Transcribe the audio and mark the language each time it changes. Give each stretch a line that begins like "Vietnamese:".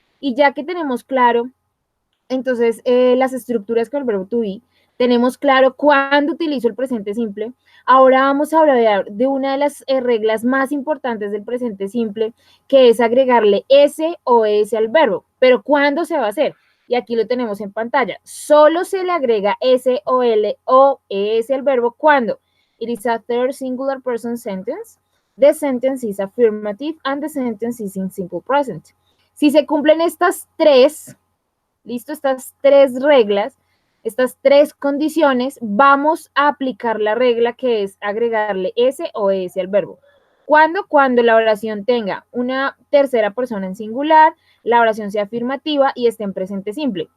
Spanish: Y ya que tenemos claro, entonces, las estructuras con el verbo to be, Tenemos claro cuándo utilizo el presente simple. Ahora vamos a hablar de una de las reglas más importantes del presente simple, que es agregarle S o ES al verbo. Pero ¿cuándo se va a hacer? Y aquí lo tenemos en pantalla. Solo se le agrega S o L o ES al verbo cuando
English: it is a third singular person sentence, the sentence is affirmative, and the sentence is in simple present.
Spanish: Si se cumplen estas tres, listo, estas tres reglas, estas tres condiciones, vamos a aplicar la regla que es agregarle S o ES al verbo. ¿Cuándo? Cuando la oración tenga una tercera persona en singular, la oración sea afirmativa y esté en presente simple.